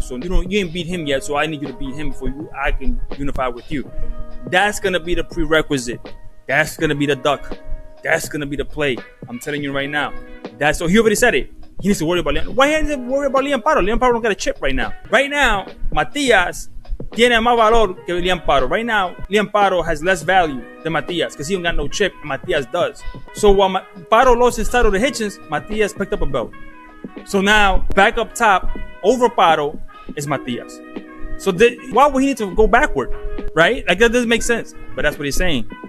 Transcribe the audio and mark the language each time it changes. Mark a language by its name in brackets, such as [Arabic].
[English] So you ain't beat him yet, so I need you to beat him before I can unify with you. That's gonna be the prerequisite. That's gonna be the duck. That's gonna be the play. I'm telling you right now. So he already said it. He needs to worry about Liam. Why he needs to worry about Liam Parry? Liam Parry don't got a chip right now. Right now, [Spanish] Matías tiene más valor que Liam Parry. [English] Right now, Liam Parry has less value than Matías because he don't got no chip and Matías does. So while Parry lost his title to Hitchins, Matías picked up a belt. So now, back up top, over Parry is Matías. So why would he need to go backward? Right? Like that doesn't make sense. But that's what he's saying.